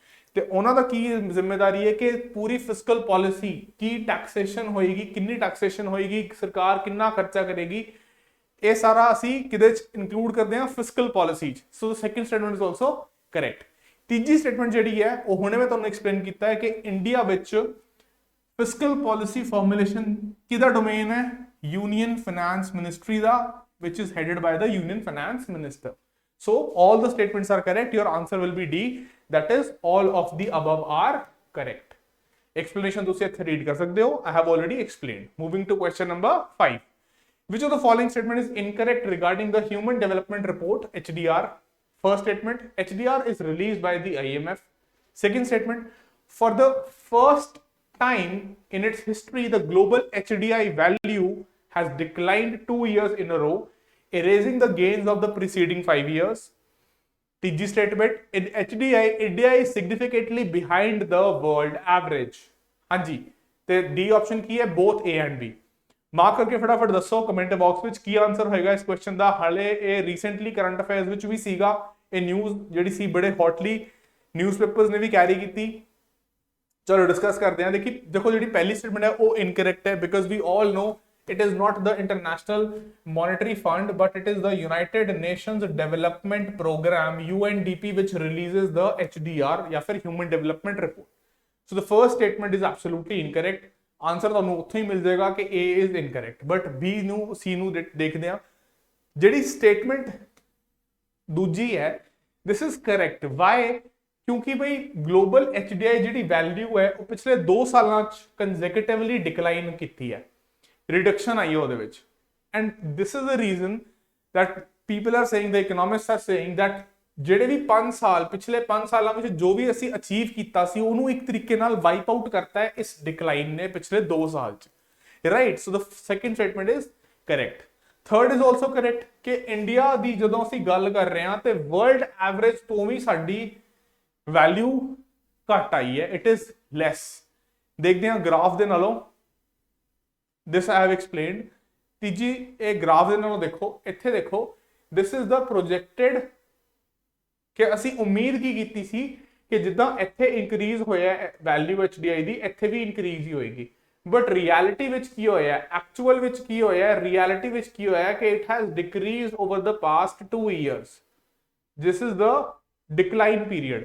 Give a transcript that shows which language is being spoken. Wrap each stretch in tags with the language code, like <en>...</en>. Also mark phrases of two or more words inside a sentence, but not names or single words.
<pa>ਤੇ ਉਹਨਾਂ ਦਾ ਕੀ ਜ਼ਿੰਮੇਵਾਰੀ ਹੈ ਕਿ ਪੂਰੀ</pa> <en>fiscal policy,</en> <pa>ਕੀ ਟੈਕਸੇਸ਼ਨ ਹੋਏਗੀ, ਕਿੰਨੀ ਟੈਕਸੇਸ਼ਨ ਹੋਏਗੀ, ਸਰਕਾਰ ਕਿੰਨਾ ਖਰਚਾ ਕਰੇਗੀ, ਇਹ ਸਾਰਾ ਅਸੀਂ ਕਿਹਦੇ ਚ ਇਨਕਲੂਡ ਕਰਦੇ ਹਾਂ,</pa> <en>fiscal policy</en> <pa>ਚ।</pa> <en>So second statement is also correct.</en> <pa>ਤੀਜੀ ਸਟੇਟਮੈਂਟ ਜਿਹੜੀ ਹੈ ਉਹ ਹੁਣੇ ਮੈਂ ਤੁਹਾਨੂੰ ਐਕਸਪਲੇਨ ਕੀਤਾ ਹੈ ਕਿ ਇੰਡੀਆ ਵਿੱਚ</pa> <en>fiscal policy formulation</en> <pa>ਕਿਹਦਾ ਡੋਮੇਨ ਹੈ,</pa> <en>union finance ministry</en> <pa>ਦਾ,</pa> <en>which is headed by the union finance minister. So all the statements are correct. Your answer will be D. That is, all of the above are correct.</en> <pa>Explanation ਤੁਸੀਂ ਇੱਥੇ read ਕਰ ਸਕਦੇ ਹੋ.</pa> <en>I have already explained. Moving to question number 5. Which of the following statement is incorrect regarding the Human Development Report, HDR? First statement, HDR is released by the IMF. Second statement, for the first time in its history, the global HDI value has declined 2 years in a row, erasing the gains of the preceding 5 years. Tiji statement, in HDI, India is significantly behind the world average.</en> <pa>ਹਾਂਜੀ, ਤੇ D option ਕੀ ਹੈ,</pa> <en>both A and B.</en> <pa>ਮਾਰਕ ਕਰਕੇ ਫਟਾਫਟ ਦੱਸੋ</pa> <en>comment box</en> <pa>ਵਿੱਚ ਕੀ ਆਨਸਰ ਹੋਏਗਾ ਇਸ ਕੁਐਸਚਨ ਦਾ। ਹਾਲੇ ਇਹ</pa> <en>recently current affairs</en> <pa>ਵਿੱਚ ਵੀ ਸੀਗਾ, ਇਹ ਨਿਊਜ਼ ਜਿਹੜੀ ਸੀ ਬੜੇ</pa> <en>hotly newspapers</en> <pa>ਨੇ ਵੀ ਕੈਰੀ ਕੀਤੀ। ਚਲੋ ਡਿਸਕਸ ਕਰਦੇ ਹਾਂ। ਦੇਖੋ ਜਿਹੜੀ ਪਹਿਲੀ ਸਟੇਟਮੈਂਟ ਹੈ ਉਹ ਇਨਕਰੈਕਟ ਹੈ,</pa> <en>because we all know it is not the International Monetary Fund, but it is the United Nations Development Program, UNDP, which releases the HDR</en> <hi>या फिर</hi> <en>Human Development Report. So the first statement is absolutely incorrect.</en> <pa>Answer ਤੁਹਾਨੂੰ ਉੱਥੋਂ ਹੀ ਮਿਲ ਜਾਏਗਾ ਕਿ</pa> <en>A is incorrect, but</en> <pa>B ਨੂੰ C ਨੂੰ ਦੇਖਦੇ ਹਾਂ। ਜਿਹੜੀ statement ਦੂਜੀ ਹੈ,</pa> <en>this is correct. Why?</en> <pa>ਕਿਉਂਕਿ ਬਈ ਗਲੋਬਲ HDI ਜਿਹੜੀ ਵੈਲਿਊ ਹੈ ਉਹ ਪਿਛਲੇ 2 ਸਾਲਾਂ 'ਚ</pa> <en>consecutively decline</en> <pa>ਕੀਤੀ ਹੈ, reduction</pa> <hi>आई है</hi> <pa>ਉਹਦੇ ਵਿੱਚ।</pa> <en>and this is the reason that people are saying, the economists are saying that</en> <pa>ਜਿਹੜੇ ਵੀ 5 ਸਾਲ ਪਿਛਲੇ 5 ਸਾਲਾਂ ਵਿੱਚ ਜੋ ਵੀ ਅਸੀਂ ਅਚੀਵ ਕੀਤਾ ਸੀ ਉਹਨੂੰ ਇੱਕ ਤਰੀਕੇ ਨਾਲ</pa> <en>wipe out</en> <pa>ਕਰਤਾ ਹੈ ਇਸ ਡਿਕਲਾਈਨ ਨੇ ਪਿਛਲੇ 2 ਸਾਲ ਚ, ਰਾਈਟ।</pa> <en>So the second statement is correct. third is also correct</en> <pa>ਕਿ ਇੰਡੀਆ ਦੀ ਜਦੋਂ ਅਸੀਂ ਗੱਲ ਕਰ ਰਹੇ ਹਾਂ ਤੇ</pa> <en>world average</en> <pa>ਤੋਂ ਵੀ ਸਾਡੀ ਵੈਲਿਊ ਘੱਟ ਆਈ ਹੈ,</pa> <en>it is less.</en> <pa>ਦੇਖਦੇ ਹਾਂ ਗ੍ਰਾਫ ਦੇ ਨਾਲੋਂ,</pa> <en>this I have explained.</en> <pa>ਤੀਜੀ ਇਹ ਗ੍ਰਾਫ ਦੇ ਨਾਲੋਂ ਦੇਖੋ, ਇੱਥੇ ਦੇਖੋ,</pa> <en>this is the projected</en> <pa>ਕਿ ਅਸੀਂ ਉਮੀਦ ਕੀ ਕੀਤੀ ਸੀ ਕਿ ਜਿੱਦਾਂ ਇੱਥੇ ਇਨਕਰੀਜ਼ ਹੋਇਆ ਵੈਲਿਊ HDI ਦੀ, ਇੱਥੇ ਵੀ ਇਨਕਰੀਜ਼ ਹੀ ਹੋਏਗੀ। ਬਟ ਰਿਐਲਿਟੀ ਵਿੱਚ ਕੀ ਹੋਇਆ, ਐਕਚੁਅਲ ਵਿੱਚ ਕੀ ਹੋਇਆ, ਰਿਐਲਿਟੀ ਵਿੱਚ ਕੀ ਹੋਇਆ ਕਿ</pa> <en>it has decreased over the past 2 years. this is the decline period.</en>